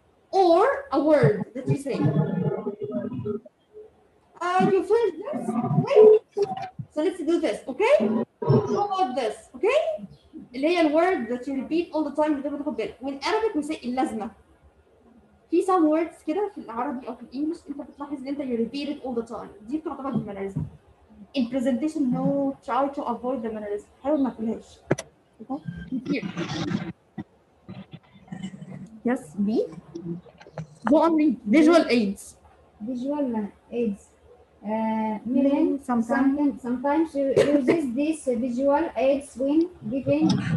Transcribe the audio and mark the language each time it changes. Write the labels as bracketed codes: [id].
[en] Or a word that you say. You finish this? Wait. So let's do this, okay? How about this, okay? اللي هي الword that you repeat all the time [ar] بتبقى تاخد بالك. [en] وإن Arabic we say اللازمة. [ar] في some words كده في العربي أو في الإنجليش أنت بتلاحظ إن أنت [en] you repeat it all the time. [ar] دي بتعتبر mannerism. [en] In presentation, no, try to avoid the mannerism. [ar] حاول ما تقولهاش. Okay? Here. [en] Yes, B. Go on read. Visual aids. visual aids. Milan sometimes uses these visual aids when giving.